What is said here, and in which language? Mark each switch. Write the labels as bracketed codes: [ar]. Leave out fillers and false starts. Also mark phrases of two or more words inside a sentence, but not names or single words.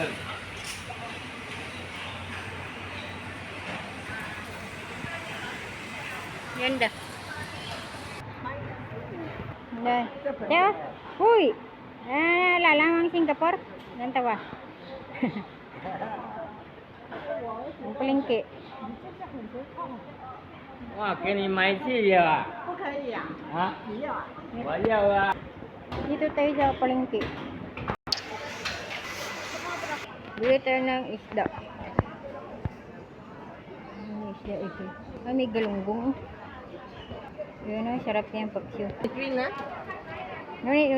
[tl] Ganda. Teo, huy! Lalamang Singapore. Ganda ba? Ang palengke. [zh] 哇，给你买这个啊？不可以啊，啊，你要啊？我要啊。 [tl] Dito tayo sa palengke. Bili tayo ng isda. May isda ito. Ay, may galunggong. Yun o, sarap niyang paksyo. Green na?